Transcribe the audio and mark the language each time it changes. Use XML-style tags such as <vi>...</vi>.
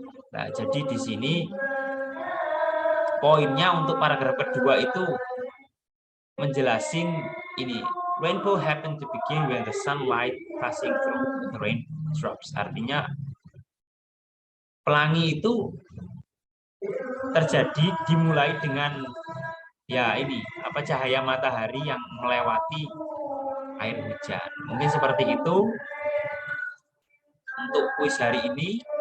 <id>Nah, jadi di sini poinnya untuk paragraf kedua itu menjelasin ini.</id> <en>Rainbow happen to begin when the sunlight passing through the raindrops.</en> <id>Artinya pelangi itu terjadi dimulai dengan ya ini apa cahaya matahari yang melewati air hujan. Mungkin seperti itu untuk kuis hari ini.</id>